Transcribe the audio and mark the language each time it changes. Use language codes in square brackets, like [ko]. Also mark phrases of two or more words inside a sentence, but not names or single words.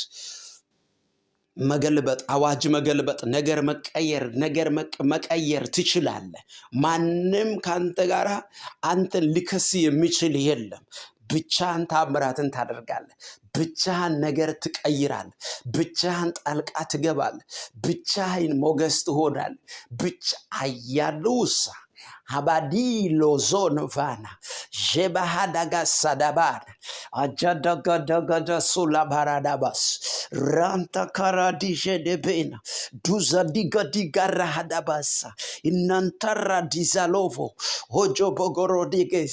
[am] መገልበጥ፣ አዋጅ መገልበጥ፣ ነገር መቀየር፣ ነገር መቀየር ትችላለህ። ማንም ካንተ ጋር አንተን ሊከስ የሚችል የለም። ብቻህን ታምራትን ታደርጋለህ። ብቻህን ነገር ትቀይራለህ። ብቻህን ጣልቃ ትገባለህ። ብቻህን ሞገስ ትሆናለህ። ብቻ አያሉሳ ሀባዲ ሎዞን ቫና ጀባሃዳጋ ሳዳባር አጃዳጋዳጋዳ ሱላ ባራዳባስ ራንታ ካራዲ ጀደቤና ዱዛ ዲጋዲጋራ ሃዳባሳ እናንተራ ዲዛሎቮ ሆጆ ቦጎሮዲጌስ